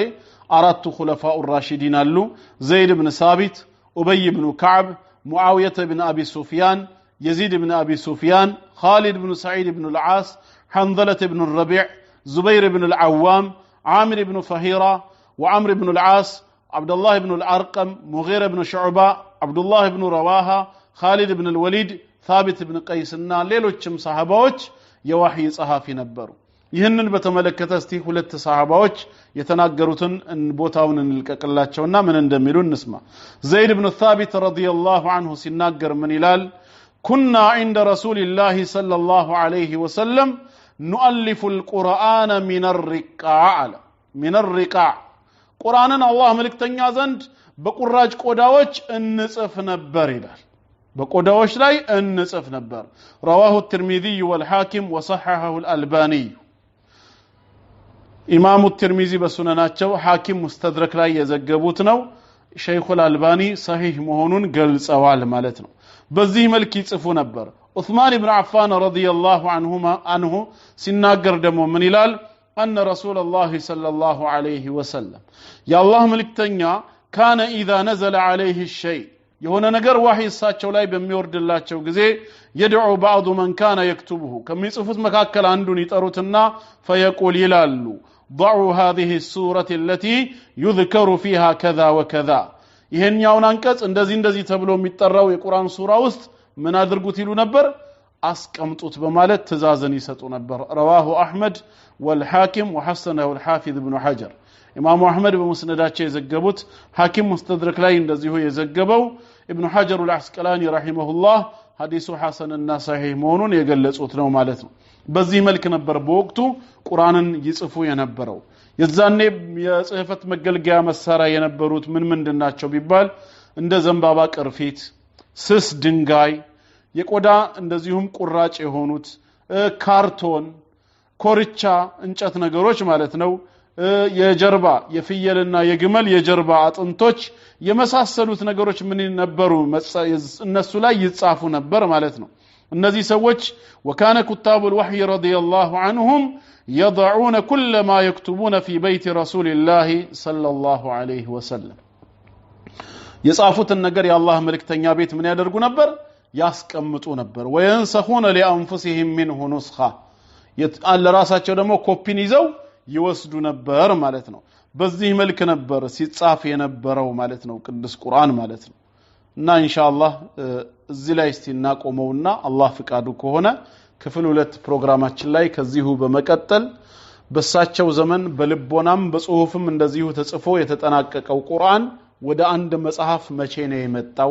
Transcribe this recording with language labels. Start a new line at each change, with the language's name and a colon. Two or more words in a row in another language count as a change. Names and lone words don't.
Amharic: አራቱ ኹለፋኡ ራሺዲን አሉ ዘይድ ኢብኑ ሳቢት ኡበይ ኢብኑ ከዕብ ሙአዊያ ኢብኑ አቢ ሱፊያን የዚድ ኢብኑ አቢ ሱፊያን ኻሊድ ኢብኑ ሰዒድ ኢብኑ አልዓስ ሐንዘላ ኢብኑ ረቢዕ ዙበይር ኢብኑ አልዓዋም ዓሚር ኢብኑ ፈሂራ ወዓምር ኢብኑ አልዓስ አብዱላህ ኢብኑ አልአርቀም ሙጊራ ኢብኑ ሹዕባ አብዱላህ ኢብኑ ረዋሃ خالد بن الوليد ثابت بن قيس እና ሌሎችም ሰሃባዎች የዋህይ ጸሐፊ ነበሩ። ይህንን በተመለከተ እስቲ ሁለት ሰሃባዎች የተናገሩትን ቦታውን እንልቀቅላቸውና ምን እንደሚሉ እንስማ። ዘይድ ኢብኑ ሳቢት
Arabic: رضي الله عنه
Amharic: ሲናገር ምን ይላል?
Arabic: كنا عند رسول الله صلى الله عليه وسلم نؤلف القرآن من الرقاع
Amharic: ቁርአንን አላህ መልእክተኛ ዘንድ በቁራጭ ቆዳዎች እንጽፍ ነበር ይላል። በቆዳዎች ላይ እንጽፍ ነበር።
Arabic: رواه الترمذي والحاكم وصححه الألباني
Amharic: ኢማሙ الترمذي በሱነናቸው ሐኪም ሙስተድረክ ላይ የዘገቡት ነው። ሸይኹል አልባኒ ሰሂህ መሆኑን ገልጸዋል ማለት ነው። በዚህ መልክ ይጽፉ ነበር። ዑስማን ኢብኑ አፋን
Arabic: رضي الله عنه
Amharic: ሲናገር ደግሞ ምን ይላል?
Arabic: أن رسول الله صلى الله عليه وسلم يا الله ملكتኛ كان إذا نزل عليه الشيء
Amharic: የሆነ ነገር ወህይ እሳቸው ላይ በሚወርድላቸው ጊዜ
Arabic: يدعو بعض من كان يكتبه
Amharic: ከሚጽፉት መካከል አንዱን ይጠሩትና
Arabic: فيقول ይላሉ ضعوا هذه السورة التي يذكر فيها كذا وكذا
Amharic: ይሄኛውን አንቀጽ እንደዚህ ተብሎ የሚጠራው የቁርአን ሱራ ውስጥ ምን አድርጉት ይሉ ነበር? አስቀምጡት በማለት ትእዛዝን ይሰጡ ነበር።
Arabic: رواه احمد والحاكم وحسنه الحافظ ابن حجر
Amharic: ኢማሙ አህመድ በሙስነዳቸው የዘገቡት ሐኪም ሙስተድረክ ላይ እንደዚሁ የዘገበው ኢብኑ ሐጀር አልአስቀላኒ ረሂመሁላህ ሐዲሱ ሐሰንና ሰሂህ መሆኑን የገለጹት ነው ማለት ነው። በዚህ መልክ ነበር በወቅቱ ቁርአንን ይጽፉ የነበረው። የዛኔ የጽህፈት መገልገያ መሳሪያ የነበሩት ምንድናቸው ቢባል እንደ ዘንባባ ቅርፊት፣ ስስ ድንጋይ፣ የቆዳ እንደዚሁም ቁራጭ የሆኑት ካርቶን፣ ኮርቻ እንጨት ነገሮች ማለት ነው። የጀርባ የፍየልና የግመል የጀርባ አጥንቶች የመሳሰሉት ነገሮች ምን ነበሩ? እነሱ ላይ ይጻፉ ነበር ማለት ነው። እነዚህ ሰዎች
Arabic: وكان كتاب الوحي رضي الله عنهم يضعون كل ما يكتبون في بيت رسول الله صلى الله عليه وسلم
Amharic: የጻፉትን ነገር የአላህ መልእክተኛ ቤት ምን ያደርጉ ነበር? ያስቀምጡ ነበር።
Arabic: وينسخون لانفسهم منه نسخه
Amharic: ለራሳቸው ደግሞ ኮፒን ይዘው ይወስዱ ነበር ማለት ነው። በዚህ መልክ ነበር ሲጻፍ የነበረው ማለት ነው ቅዱስ ቁርአን ማለት ነው። እና
Arabic: إن شاء الله
Amharic: እዚህ ላይ እስቲ እናቆመውና አላህ ፍቃዱ ከሆነ ክፍል 2 ፕሮግራማችን ላይ ከዚሁ በመቀጠል በሳቸው ዘመን በልቦናም በጽሁፍም እንደዚሁ ተጽፎ የተጠናቀቀው ቁርአን ወደ አንድ መጽሐፍ መቼ ነው የመጣው?